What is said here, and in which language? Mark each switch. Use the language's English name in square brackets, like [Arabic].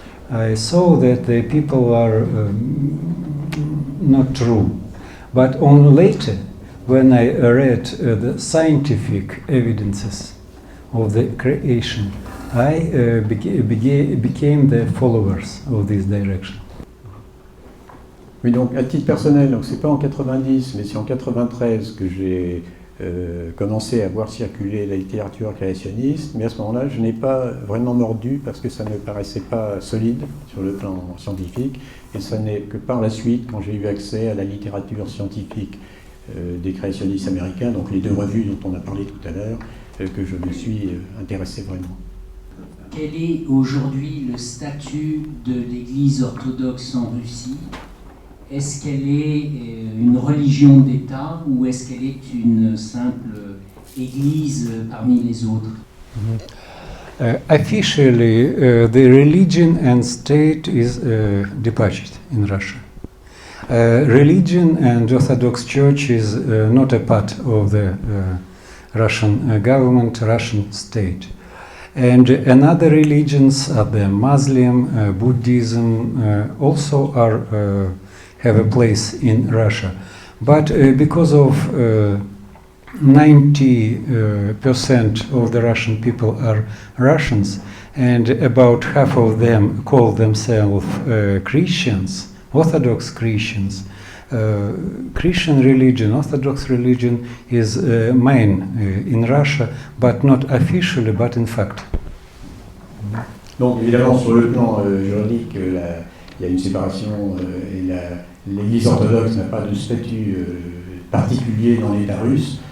[English] I saw that the people are not true, but only later, when I read the scientific evidences of the creation, I became the followers of this direction. [French] Oui, donc à titre personnel, donc c'est pas en 90, mais c'est en 93 que j'ai commencé à voir circuler la littérature créationniste, mais à ce moment-là, je n'ai pas vraiment mordu parce que ça ne me paraissait pas solide sur le plan scientifique, et ça n'est que par la suite, quand j'ai eu accès à la littérature scientifique des créationnistes américains, donc les 2 revues dont on a parlé tout à l'heure, que je me suis intéressé vraiment. Quel est aujourd'hui le statut de l'Église orthodoxe en Russie? Est-ce qu'elle est une religion d'État ou est-ce qu'elle est une simple église parmi les autres? [English] Officially, the religion and state is departed in Russia. Religion and Orthodox Church is not a part of the Russian government, Russian state. And another religions, the Muslim, Buddhism, also have a place in Russia. But because of 90% of the Russian people are Russians, and about half of them call themselves Christians, Orthodox Christians. Christian religion, Orthodox religion is main in Russia, but not officially, but in fact. [French] Donc évidemment, sur le plan juridique, il y a une séparation et l'Église orthodoxe n'a pas de statut particulier dans l'État russe.